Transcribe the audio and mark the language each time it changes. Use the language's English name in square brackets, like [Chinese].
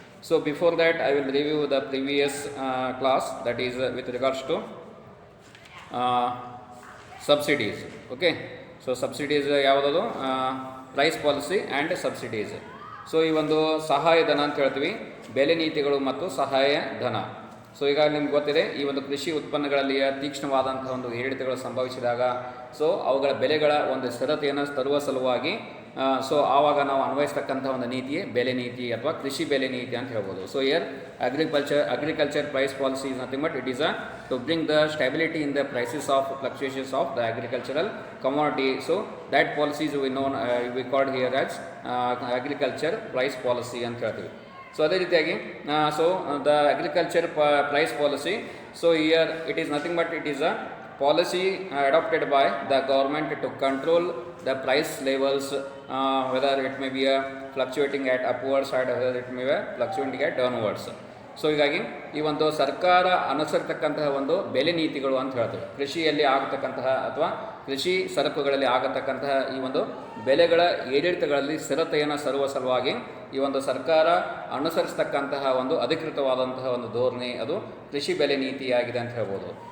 [English] So before that I will review the previous class, that is with regards to subsidies. Okay, so subsidies ಯಾವುದದು? Price policy and subsidies. [Kannada] So ಈ ಒಂದು ಸಹಾಯಧನ ಅಂತ ಹೇಳ್ತೀವಿ, ಬೆಲೆ ನೀತಿಗಳು ಮತ್ತು ಸಹಾಯ ಧನ. ಸೊ ಈಗ ನಿಮ್ಗೆ ಗೊತ್ತಿದೆ, ಈ ಒಂದು ಕೃಷಿ ಉತ್ಪನ್ನಗಳಲ್ಲಿ ತೀಕ್ಷ್ಣವಾದಂಥ ಒಂದು ಏರಿಳಿತಗಳು ಸಂಭವಿಸಿದಾಗ, ಸೊ ಅವುಗಳ ಬೆಲೆಗಳ ಒಂದು ಸ್ಥಿರತೆಯನ್ನು ತರುವ ಸಲುವಾಗಿ ಸೊ ಆವಾಗ ನಾವು ಅನ್ವಯಿಸ್ತಕ್ಕಂಥ ಒಂದು ನೀತಿಯೇ ಬೆಲೆ ನೀತಿ ಅಥವಾ ಕೃಷಿ ಬೆಲೆ ನೀತಿ ಅಂತ ಹೇಳ್ಬೋದು. [English] So here agriculture price policy is nothing but it is to bring the stability in the prices of fluctuations of the agricultural commodity. So that policies we called here as agriculture price policy [Kannada] ಅಂತ ಹೇಳ್ತೀವಿ. So ಅದೇ ರೀತಿಯಾಗಿ [English] So the agriculture price policy, so here it is nothing but it is a policy adopted by the government to control the price levels, whether it may be fluctuating at upward side or whether it may be fluctuating at downwards. [Kannada] So ಹೀಗಾಗಿ ಈ ಒಂದು ಸರ್ಕಾರ ಅನುಸರಿಸತಕ್ಕಂತಹ ಒಂದು ಬೆಲೆ ನೀತಿಗಳು ಅಂತ ಹೇಳ್ತೇವೆ. ಕೃಷಿಯಲ್ಲಿ ಆಗತಕ್ಕಂತಹ ಅಥವಾ ಕೃಷಿ ಸರಕುಗಳಲ್ಲಿ ಆಗತಕ್ಕಂತಹ ಈ ಒಂದು ಬೆಲೆಗಳ ಏರಿಳಿತಗಳಲ್ಲಿ ಸ್ಥಿರತೆಯನ್ನು ತರುವ ಸಲುವಾಗಿ ಈ ಒಂದು ಸರ್ಕಾರ ಅನುಸರಿಸತಕ್ಕಂತಹ ಒಂದು ಅಧಿಕೃತವಾದಂತಹ ಒಂದು ಧೋರಣೆ ಅದು ಕೃಷಿ ಬೆಲೆ ನೀತಿಯಾಗಿದೆ ಅಂತ ಹೇಳ್ಬೋದು.